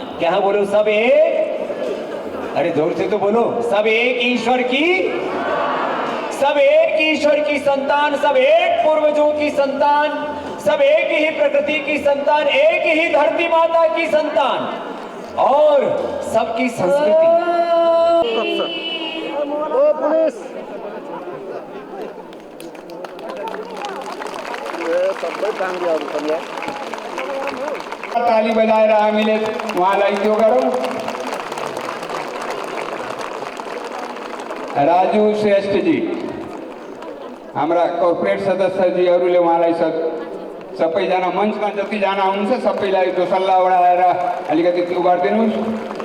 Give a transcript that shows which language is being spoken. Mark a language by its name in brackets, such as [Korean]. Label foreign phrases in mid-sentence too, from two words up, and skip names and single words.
[Hindi] क्या है बोलो, सब एक, अरे जोर से तो बोलो, सब एक ईश्वर की, सब एक ईश्वर की संतान, सब एक पूर्वजों की संतान, सब एक ही प्रकृति की संतान, एक ही धरती माता की संतान, और सबकी संस्कृति। [Nepali] ताली बजाएर हामीले उहाँलाई त्यो गरौँ। राजु श्रेष्ठजी, हाम्रा कर्पोरेट सदस्यजीहरूले उहाँलाई सबैजना मञ्चमा जतिजना हुनुहुन्छ सबैलाई दोसल्ला उडाएर अलिकति त्यो गरिदिनुहोस्।